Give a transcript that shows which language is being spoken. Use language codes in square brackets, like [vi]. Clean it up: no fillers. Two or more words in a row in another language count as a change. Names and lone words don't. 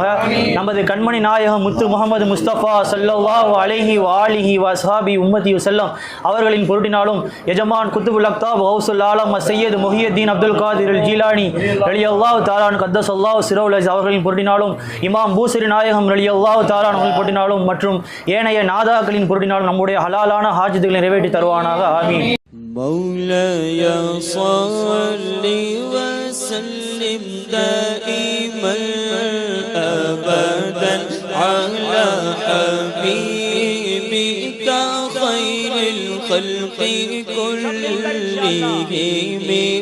[ta] நமது கண்மணி நாயகம் முத்து முஹம்மது முஸ்தபா [ar] صلى الله عليه و آله و أصحابه أمته وسلم [ta] அவர்களின் பொருட்டினாலும் எஜமான் [ar] قطب الأقطاب غوث العالم [ta] சையத் முஹியுத்தீன் அப்துல் காதிர் அல் ஜீலானி [ar] رضي الله تعالى عنه قدس الله سره العزيز [ta] அவர்களின் பொருட்டினாலும் இமாம் பூசரி நாயகம் [ar] رضي الله تعالى [ta] அவர்களின் பொருட்டினாலும் மற்றும் ஏனைய நாதாக்களின் பொருட்டினாலும் நம்முடைய ஹலாலான ஹாஜத்துகளை நிறைவேற்றி தருவானாக. ஆமீன். [ar] مولاي صل وسلم دائما أبدا على حبيبك خير الخلق كلهم.